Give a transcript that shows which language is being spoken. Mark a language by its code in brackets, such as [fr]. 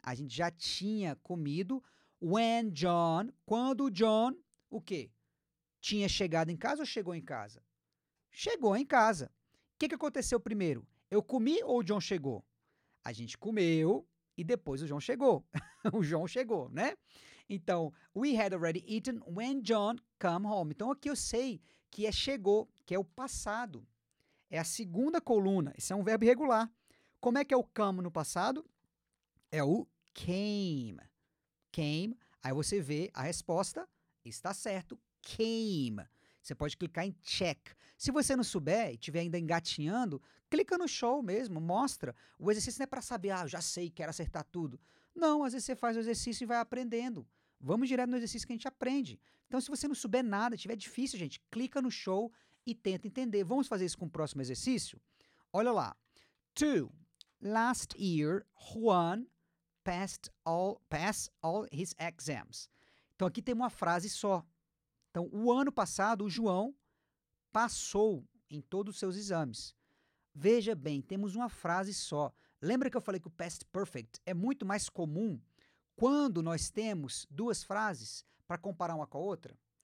[pt] A gente já tinha comido. [en] When John, [pt] quando John, o quê? Tinha chegado em casa ou chegou em casa? Chegou em casa. O que aconteceu primeiro? Eu comi ou o John chegou? A gente comeu e depois o John chegou. O John chegou, né? Então, [en] we had already eaten when John come home. [pt] Então, aqui eu sei que é chegou, que é o passado. É a segunda coluna. Isso é um verbo irregular. Como é que é o come no passado? É o came. Came. Aí você vê a resposta. Está certo. Came. Você pode clicar em check. Se você não souber e estiver ainda engatinhando, clica no show mesmo, mostra. O exercício não é para saber, eu já sei, quero acertar tudo. Não, às vezes você faz o exercício e vai aprendendo. Vamos direto no exercício que a gente aprende. Então, se você não souber nada, estiver difícil, gente, clica no show e tenta entender. Vamos fazer isso com o próximo exercício? Olha lá. 2. [en] Last year, Juan passed all his exams. [pt] Então, aqui tem uma frase só. Então, o ano passado, o João passou em todos os seus exames. Veja bem, temos uma frase só. Lembra que eu falei que o past perfect é muito mais comum quando nós temos duas frases para comparar uma com a outra?